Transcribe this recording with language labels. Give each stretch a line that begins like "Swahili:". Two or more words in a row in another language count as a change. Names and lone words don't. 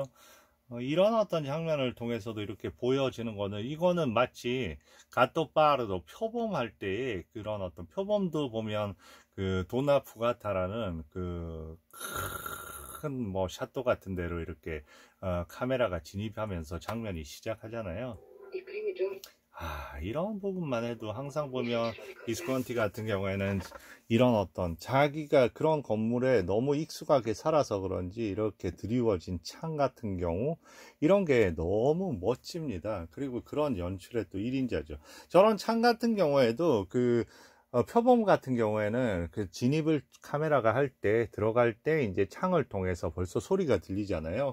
Korean: 이런 어떤 장면을 통해서도 이렇게 보여지는 거는 이거는 마치 가토파르도 표범할 때의 그런 어떤 표범도 보면 그 도나 푸가타라는 그 큰 뭐 샤또 같은 데로 이렇게 카메라가 진입하면서 장면이 시작하잖아요.
Italian: I primi giorni
Korean: 이런 부분만 해도 항상 보면 비스콘티 같은 경우에는 이런 어떤 자기가 그런 건물에 너무 익숙하게 살아서 그런지 이렇게 드리워진 창 같은 경우 이런 게 너무 멋집니다. 그리고 그런 연출의 또 1인자죠. 저런 창 같은 경우에도 그 표범 같은 경우에는 그 진입을 카메라가 할 때 들어갈 때 이제 창을 통해서 벌써 소리가 들리잖아요.